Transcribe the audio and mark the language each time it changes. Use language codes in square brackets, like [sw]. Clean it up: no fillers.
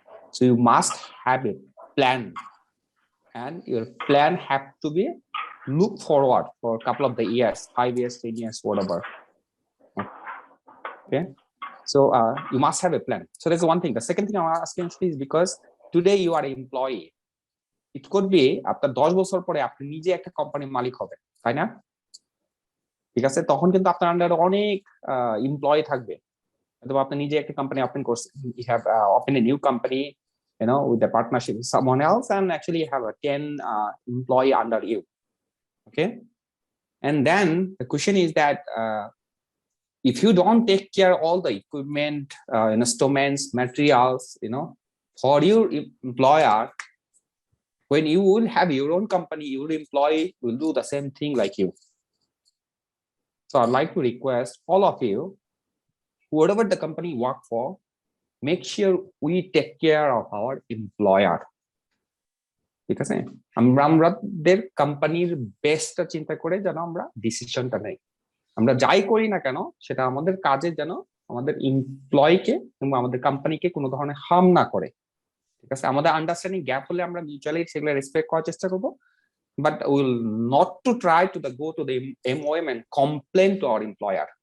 [en] So you must have a plan, and your plan have to be look forward for a couple of the years, 5 years, 10 years, whatever. Okay, so you must have a plan. So that's one thing. The second thing I'm asking is because today you are an employee. It could be [bn] আপনার 10 বছর পরে আপনি নিজে একটা কোম্পানির মালিক হবেন, তাই না? ঠিক আছে, তখন কিন্তু আপনার আন্ডারে অনেক এমপ্লয়ি থাকবে, অথবা আপনি নিজে একটা কোম্পানি ওপেন করছেন, [en] you have opened a new company, you know, with a partnership with someone else, and actually you have a 10 employee under you. Okay, and then the question is that if you don't take care all the equipment, instruments, materials, you know, for your employer, when you will have your own company, your employee will do the same thing like you. So I'd like to request all of you, whatever the company you work for, make sure we take care of our employer. [bn] ঠিক আছে, আমাদের কোম্পানির বেস্টটা চিন্তা করে যেন আমরা ডিসিশনটা নেই। আমরা যাই করি না কেন সেটা আমাদের কাজে যেন আমাদের এমপ্লয়িকে কিংবা আমাদের কোম্পানিকে কোনো ধরনের হার্ম না করে। ঠিক আছে, আমাদের আন্ডারস্ট্যান্ডিং গ্যাপ হলে আমরা মিউচুয়ালি সেগুলো রেসপেক্ট করার চেষ্টা করব, [en] But will not to try to go to the MOM and complain to our employer.